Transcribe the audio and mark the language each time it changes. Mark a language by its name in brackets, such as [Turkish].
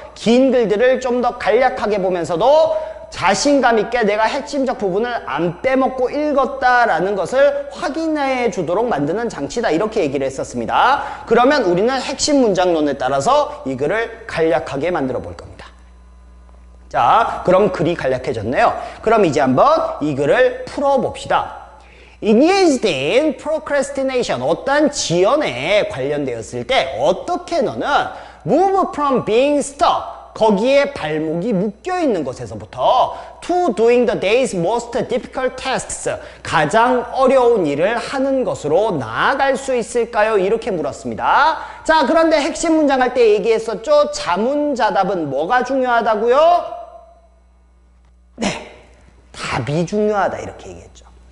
[Korean] 긴 글들을 좀 더 간략하게 보면서도 자신감 있게 내가 핵심적 부분을 안 빼먹고 읽었다라는 것을 확인해 주도록 만드는 장치다. 이렇게 얘기를 했었습니다. 그러면 우리는 핵심 문장론에 따라서 이 글을 간략하게 만들어 볼 겁니다. 자, 그럼 글이 간략해졌네요. 그럼 이제 한번 이 글을 풀어봅시다. [English] Engaged in procrastination, [Korean] 어떤 지연에 관련되었을 때 어떻게 너는 [English] move from being stuck, [Korean] 거기에 발목이 묶여 있는 것에서부터 [English] to doing the day's most difficult tasks, [Korean] 가장 어려운 일을 하는 것으로 나아갈 수 있을까요? 이렇게 물었습니다. 자, 그런데 핵심 문장 할 때 얘기했었죠? 자문자답은 뭐가 중요하다고요? 네, 답이 중요하다 이렇게 얘기했죠.